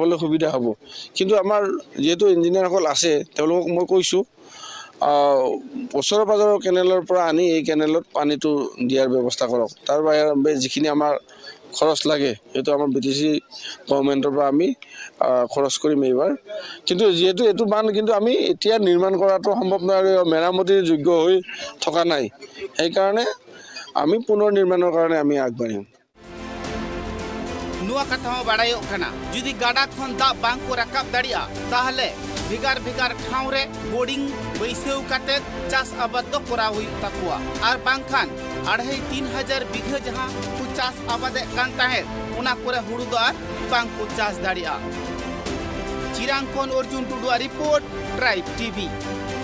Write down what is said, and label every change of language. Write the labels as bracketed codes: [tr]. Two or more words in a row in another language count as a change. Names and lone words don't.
[as] হ'লে সুবিধা হ'ব কিন্তু আমাৰ যেহেতু ইঞ্জিনিয়াৰসকল আছে তেওঁলোকক মই কৈছোঁ ওচৰে পাজৰৰ কেনেলৰ পৰা আনি এই কেনেলত পানীটো দিয়াৰ ব্যৱস্থা কৰক তাৰ বাহিৰে যিখিনি আমাৰ খৰচ লাগে সেইটো আমাৰ BTC গভৰ্ণমেণ্টৰ পৰা আমি খৰচ কৰিম এইবাৰ কিন্তু যেহেতু এইটো বান্ধ কিন্তু আমি এতিয়া নিৰ্মাণ কৰাটো সম্ভৱ নহয় মেৰামতিৰ যোগ্য হৈ থকা নাই সেইকাৰণে আমি পুনৰ নিৰ্মাণৰ কাৰণে আমি আগবাঢ়িম [sat] नुआ कथा हो बाड़ायो कना जुदी गाडा खन दा बांग को रकाब दाड़िया ताहले भिगार भिगार ठाव रे बोर्डिंग बैसेव काते चास आबाद दो करा हुई तकुआ आर बांगखान 2,500 बिघा जहां कु चास आबादे कान ताहे उना कोरे हुड़ु दो आर बांग को चास दाड़िया चिरांग कोन अर्जुन टुडुआ रिपोर्ट ट्राइब TV